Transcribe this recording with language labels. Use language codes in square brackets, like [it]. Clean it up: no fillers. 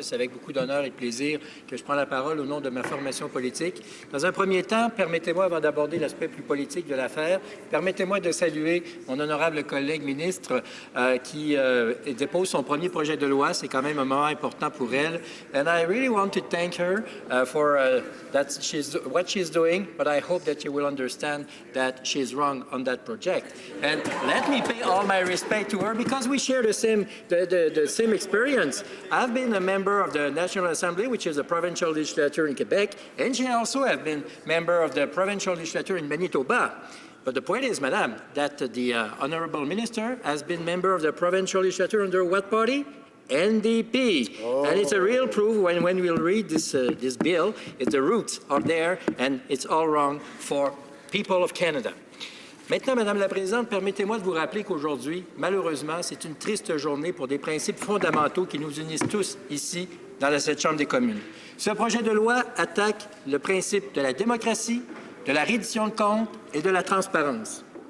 [fr] C'est avec beaucoup d'honneur et de plaisir que je prends la parole au nom de ma formation politique. Dans un premier temps, permettez-moi, avant d'aborder l'aspect plus politique de l'affaire, permettez-moi de saluer mon honorable collègue ministre qui dépose son premier projet de loi. C'est quand même un moment important pour elle. [en] And I really want to thank her for what she's doing, but I hope that you will understand that she's wrong on that project. And let me pay all my respect to her because we share the same experience. I've been a member of the National Assembly, which is a provincial legislature in Quebec, and she also has been member of the provincial legislature in Manitoba. But the point is, Madam, that the Honourable Minister has been member of the provincial legislature under what party? NDP. Oh. And it's a real proof when we'll read this bill, the roots are there, and it's all wrong for people of Canada. [fr] Maintenant, Madame la Présidente, permettez-moi de vous rappeler qu'aujourd'hui, malheureusement, c'est une triste journée pour des principes fondamentaux qui nous unissent tous ici, dans cette Chambre des communes. Ce projet de loi attaque le principe de la démocratie, de la reddition de comptes et de la transparence.